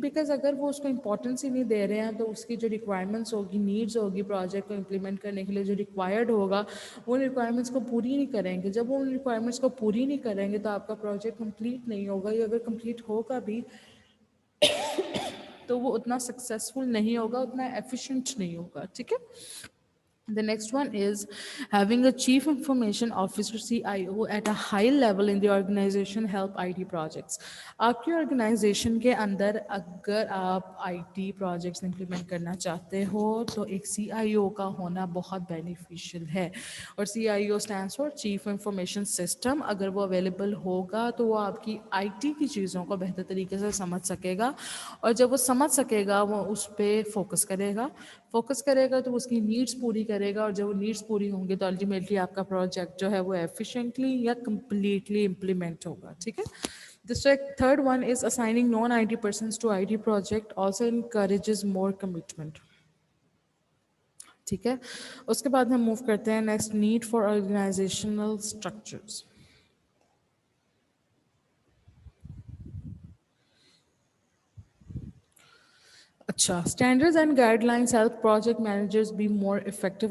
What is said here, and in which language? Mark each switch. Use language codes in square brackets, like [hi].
[ur] Because اگر وہ اس کو امپورٹنس ہی نہیں دے رہے ہیں تو اس کی جو ریکوائرمنٹس ہوگی، نیڈز ہوگی پروجیکٹ کو امپلیمنٹ کرنے کے لیے جو ریکوائرڈ ہوگا، وہ ریکوائرمنٹس کو پوری نہیں کریں گے. جب وہ ان ریکوائرمنٹس کو پوری نہیں کریں گے تو آپ کا پروجیکٹ کمپلیٹ نہیں ہوگا، یا اگر کمپلیٹ ہوگا بھی تو وہ اتنا سکسیزفل نہیں ہوگا، اتنا ایفیشینٹ نہیں ہوگا. ٹھیک ہے. [en] The next one is having a chief information officer CIO at a high level in the organization help IT projects. [ur] آپ کی آرگنائزیشن کے اندر اگر آپ آئی ٹی پروجیکٹس امپلیمنٹ کرنا چاہتے ہو تو ایک سی آئی او کا ہونا بہت بینیفیشیل ہے. اور سی آئی O stands for chief information system. اگر وہ اویلیبل ہوگا تو وہ آپ کی آئی ٹی کی چیزوں کو بہتر طریقے سے سمجھ سکے گا، اور جب وہ سمجھ سکے گا وہ اس پہ فوکس کرے گا تو اس کی نیڈس پوری کرے گا، اور جب وہ نیڈس پوری ہوں گی تو الٹیمیٹلی آپ کا پروجیکٹ جو ہے وہ ایفیشینٹلی یا کمپلیٹلی امپلیمنٹ ہوگا. ٹھیک ہے. [en] The third one is assigning non-IT persons to IT project also encourages more commitment. [ur] ٹھیک ہے. اس کے بعد ہم موو کرتے ہیں next, need for organisational structures. [en] اچھا، standards and guidelines help project managers be more effective.